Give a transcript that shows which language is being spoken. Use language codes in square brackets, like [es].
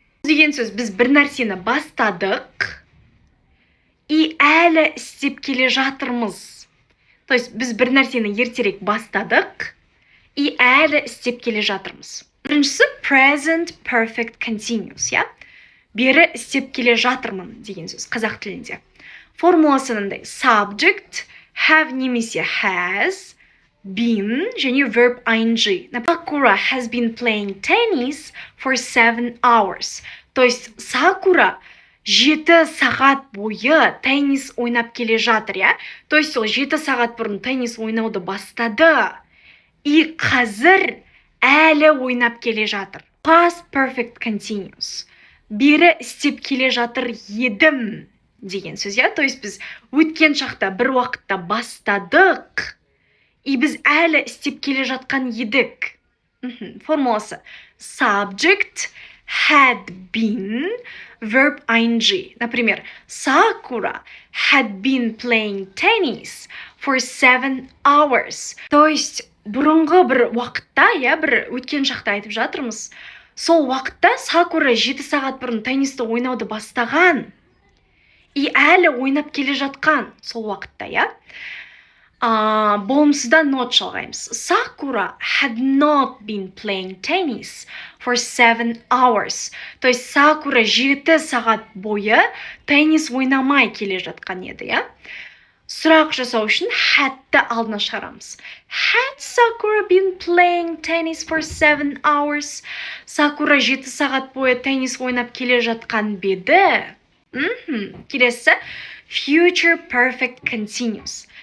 [kk] Деген сөз біз бір нәрсені бастадық и әлі істеп келе жатырмыз. [ru] То есть [kk] біз бір нәрсені ертерек бастадық и әлі істеп келе жатырмыз. Біріншісі present perfect continuous, иә. Бері істеп келе жатырмын деген сөз қазақ тілінде. Формуласы мынандай. Subject, have немесе has, been және verb ing. [en] Sakura has been playing tennis for 7 hours. [ru] То есть [kk] Sakura 7 сағат бойы теннис ойнап келе жатыр, иә. [ru] То есть [kk] ол 7 сағат бұрын теннис ойнауды бастады. И қазір әлі ойнап келе жатыр. Past perfect continuous. Бері істеп келе жатыр едім деген сөз, иә. [ru] То есть [kk] біз өткен шақта бір уақытта бастадық и біз әлі істеп келе жатқан едік. Формуласы subject, had been, verb ing. [en] Например, Sakura had been playing tennis for 7 hours. [ru] То есть [kk] бұрынғы бір уақытта, иә, бір өткен шақта айтып жатырмыз. Сол уақытта Sakura 7 сағат бұрын теннисті ойнауды бастаған и әлі ойнап келе жатқан сол уақытта, иә. болымсызда not жалғаймыз. [en] Sakura had not been playing tennis for 7 hours. [ru] То есть [kk] Сакура 7 сағат бойы теннис ойнамай келе жатқан еді, иә? Сұрақ жасау үшін had'ті алдына шығарамыз. [en] Had Sakura been playing tennis for 7 hours? [kk] Сакура 7 сағат бойы теннис ойнап келе жатқан беді? Келесі, future perfect continuous.